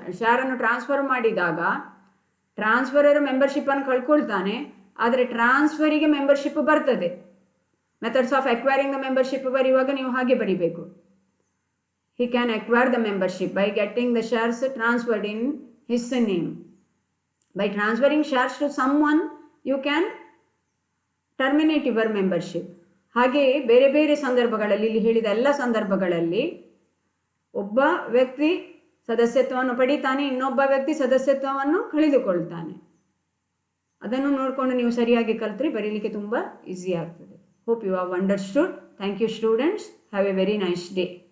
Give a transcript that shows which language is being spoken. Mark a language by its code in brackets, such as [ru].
[kn] ಶೇರನ್ನು transfer ಮಾಡಿದಾಗ transferor membership ಅನ್ನು ಕಳ್ಕೊಳ್ತಾನೆ, ಆದರೆ ಟ್ರಾನ್ಸ್ಫರಿಗೆ ಮೆಂಬರ್ಶಿಪ್ ಬರ್ತದೆ. [en] methods of acquiring the membership [kn] ಬರೆಯುವಾಗ ನೀವು ಹಾಗೆ ಬರೀಬೇಕು. [en] He can acquire the membership by getting the shares transferred in his name. By transferring shares to someone, you can terminate your membership. [kn] ಹಾಗೆಯೇ ಬೇರೆ ಬೇರೆ ಸಂದರ್ಭಗಳಲ್ಲಿ, ಇಲ್ಲಿ ಹೇಳಿದ ಎಲ್ಲ ಸಂದರ್ಭಗಳಲ್ಲಿ ಒಬ್ಬ ವ್ಯಕ್ತಿ ಸದಸ್ಯತ್ವವನ್ನು ಪಡಿತಾನೆ, ಇನ್ನೊಬ್ಬ ವ್ಯಕ್ತಿ ಸದಸ್ಯತ್ವವನ್ನು ಕಳೆದುಕೊಳ್ತಾನೆ. ಅದನ್ನು ನೋಡಿಕೊಂಡು ನೀವು ಸರಿಯಾಗಿ ಕಲಿತ್ರೆ ಬರೀಲಿಕ್ಕೆ ತುಂಬ ಈಸಿ ಆಗ್ತದೆ. [en] Hope you have understood. Thank you students. Have a very nice day.